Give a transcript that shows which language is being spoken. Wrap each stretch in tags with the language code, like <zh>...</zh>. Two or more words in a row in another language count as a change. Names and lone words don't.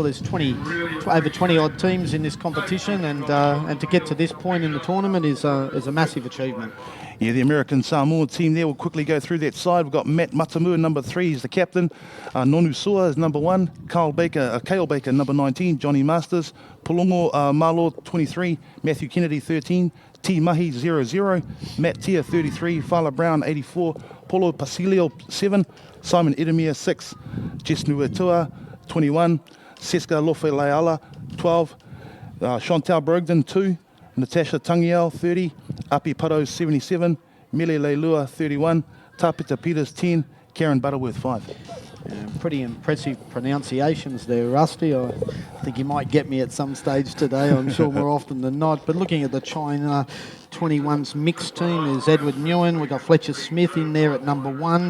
<en>There's over 20 odd teams in this competition, and to get to this point in the tournament is a massive achievement. Yeah, the American Samoa team there will quickly go through that side. We've got Matt Matamua, number 3, he's the captain. Nonu Sua is number 1. Kale Baker, number 19. Johnny Masters. Pulongo Malo, 23. Matthew Kennedy, 13. T Mahi, 00. Matt Tia, 33. Fala Brown, 84. Polo Pasilio, 7. Simon Edemir, 6. Jess Nuatua, 21. Seska Lofe Leala, 12. Chantal Brogden, 2. Natasha Tangiel, 30. Api Paro, 77. Mele Leilua, 31. Tapita Peters, 10. Karen Butterworth, 5. Pretty impressive pronunciations there, Rusty. I think you might get me at some stage today, I'm sure more often than not. But looking at the China 21's mixed team is Edward Nguyen. We've got Fletcher Smith in there at number 1.</en>